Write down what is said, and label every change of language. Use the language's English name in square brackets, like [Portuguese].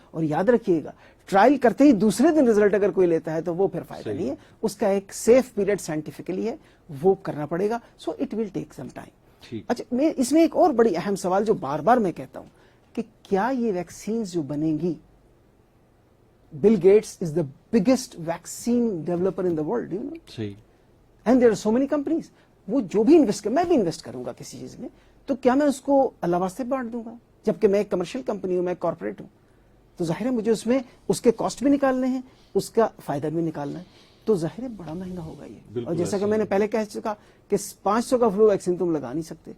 [Urdu] اور یاد رکھیے گا، ٹرائل کرتے ہی دوسرے دن رزلٹ اگر کوئی لیتا ہے تو وہ پھر فائدہ نہیں ہے. اس کا ایک سیف پیریڈ سائنٹیفکلی ہے، وہ کرنا پڑے گا. [English] So it will take some time. [Urdu] اچھا، اس میں ایک اور بڑی اہم سوال جو بار بار میں کہتا ہوں کہ کیا یہ ویکسینز جو بنیں گی [English] Bill Gates is the biggest vaccine developer in the world, you know. [Urdu] صحیح. [English] And there are so many companies. [Urdu] وہ جو بھی انویسٹ کر میں بھی انویسٹ کروں گا کسی چیز میں تو کیا میں اس کو اللہ واسطے بانٹ دوں گا؟ جبکہ میں ایک کمرشل کمپنی ہوں, میں کارپوریٹ ہوں, تو ظاہر ہے مجھے اس میں اس کے کاسٹ بھی نکالنے ہیں, اس کا فائدہ بھی نکالنا ہے, تو ظاہر ہے بڑا مہنگا ہوگا یہ. اور جیسا کہ میں نے پہلے کہہ چکا کہ 500 کا فلو ویکسین تم لگا نہیں سکتے,